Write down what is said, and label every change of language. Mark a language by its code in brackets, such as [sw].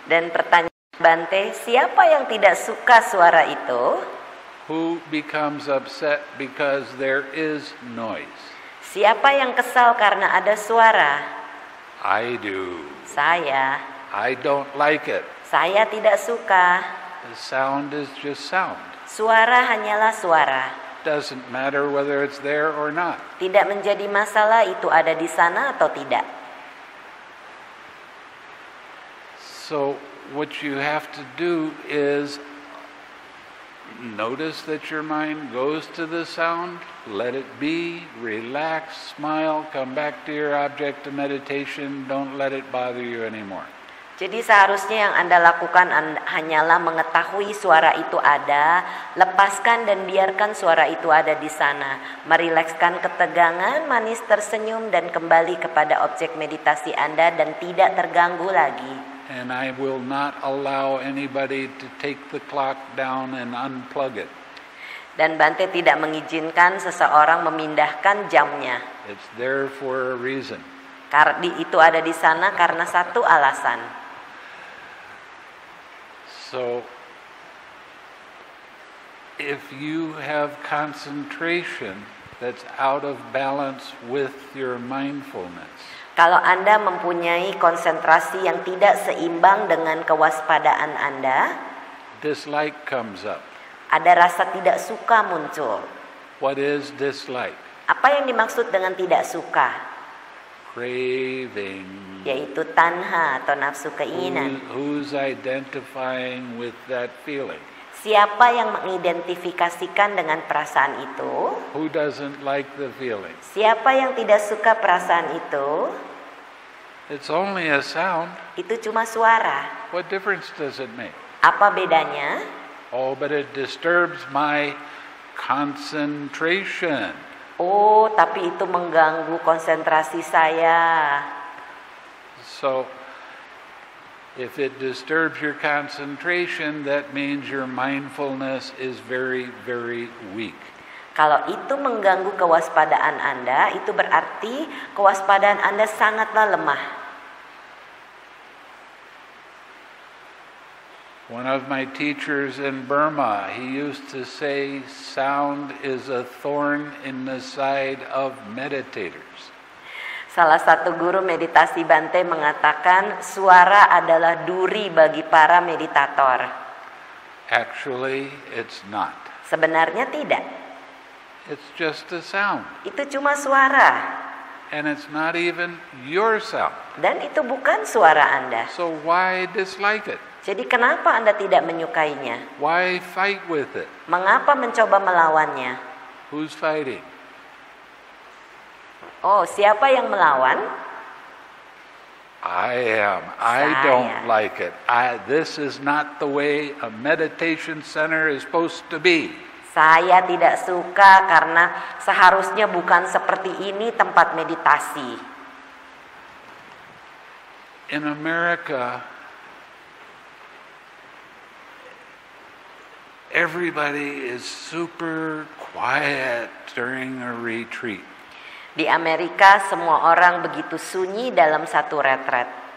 [id] Dan pertanyaan Bante, siapa yang tidak suka suara itu? [en] Who becomes upset because there is noise? [id] Siapa yang kesal karena ada suara? [en] I do. [id] Saya. [en] I don't like it. [id] Saya tidak suka. [en] The sound is just sound. [id] Suara hanyalah suara. [en] Doesn't matter whether it's there or not. [id] Tidak menjadi masalah itu ada di sana atau tidak. [en] So what you have to do is notice that your mind goes to the sound, let it be, relax, smile, come back to your object of meditation, don't let it bother you anymore. [id] Jadi seharusnya yang Anda lakukan hanyalah mengetahui suara itu ada, lepaskan dan biarkan suara itu ada di sana. Merilekskan ketegangan, manis tersenyum dan kembali kepada objek meditasi Anda dan tidak terganggu lagi. [en] And I will not allow anybody to take the clock down and unplug it. [id] Dan Bante tidak mengizinkan seseorang memindahkan jamnya. [en] It's there for a reason. [id] Itu ada di sana karena satu alasan. [en] So, if you have concentration that's out of balance with your mindfulness, [id] kalau Anda mempunyai konsentrasi yang tidak seimbang dengan kewaspadaan Anda, [en] dislike comes up. [id] Ada rasa tidak suka muncul. [en] What is dislike? [id] Apa yang dimaksud dengan tidak suka? [en] Craving. [id] Yaitu tanha atau nafsu keinginan. [en] Who's identifying with that feeling? [id] Siapa yang mengidentifikasikan dengan perasaan itu? [en] Who doesn't like the feeling? [id] Siapa yang tidak suka perasaan itu? [en] It's only a sound. [id] Itu cuma suara. [en] What difference does it make? [id] Apa bedanya? [en] Oh, but it disturbs my concentration. [id] Oh, tapi itu mengganggu konsentrasi saya. [en] So, if it disturbs your concentration, that means your mindfulness is very, very weak. [id] Kalau itu mengganggu kewaspadaan Anda, itu berarti kewaspadaan Anda sangatlah lemah. [en] One of my teachers in Burma, he used to say, sound is a thorn in the side of meditators. [id] Salah satu guru meditasi Bante mengatakan, suara adalah duri bagi para meditator. [en] Actually, it's not. [id] Sebenarnya tidak. [en] It's just a sound. [id] Itu cuma suara. [en] And it's not even your sound. [id] Dan itu bukan suara Anda. [en] So why dislike it? [id] Jadi kenapa Anda tidak menyukainya? [en] Why fight with it? [id] Mengapa mencoba melawannya? [en] Who's fighting? [id] Oh, siapa yang melawan? [en] I am. I don't like it. This is not the way a meditation center is supposed to be. [id] Saya tidak suka karena seharusnya bukan seperti ini tempat meditasi. [en] In America, everybody is super quiet during a retreat. [id] Di Amerika semua orang begitu sunyi dalam satu retret.